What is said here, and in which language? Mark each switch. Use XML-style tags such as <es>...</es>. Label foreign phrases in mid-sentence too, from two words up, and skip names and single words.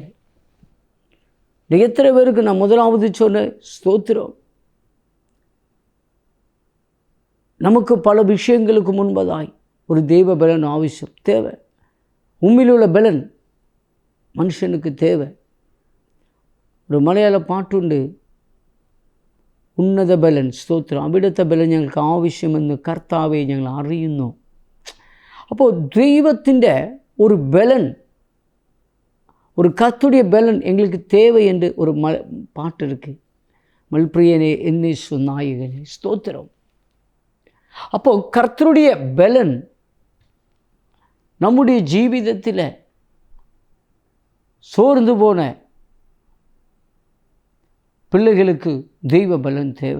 <ta>எத்தனை பேருக்கு நான் முதலாவது சொன்ன ஸ்தோத்திரம். நமக்கு பல விஷயங்களுக்கு முன்பதாய் ஒரு தெய்வ பலன் அவசியம் தேவை. உண்மையில் உள்ள பலன் மனுஷனுக்கு தேவை. ஒரு மலையாள பாட்டுண்டு,</ta> <ml>ഉന്നത ബലൻ സ്തോത്രം, അവിടുത്തെ ബലൻ ഞങ്ങൾക്ക് ആവശ്യമെന്ന് കർത്താവെ ഞങ്ങൾ അറിയുന്നു. അപ്പോൾ ദൈവത്തിൻ്റെ ഒരു ബലൻ,</ml> <ta>ஒரு கர்த்தருடைய பலன் எங்களுக்கு தேவை என்று ஒரு பாட்டு இருக்குது. மல்பிரியனே என்னை நாயகனே ஸ்தோத்திரம். அப்போது கர்த்தருடைய பலன் நம்முடைய ஜீவிதத்தில் சோர்ந்து போன பிள்ளைகளுக்கு தெய்வ பலன் தேவை.</ta>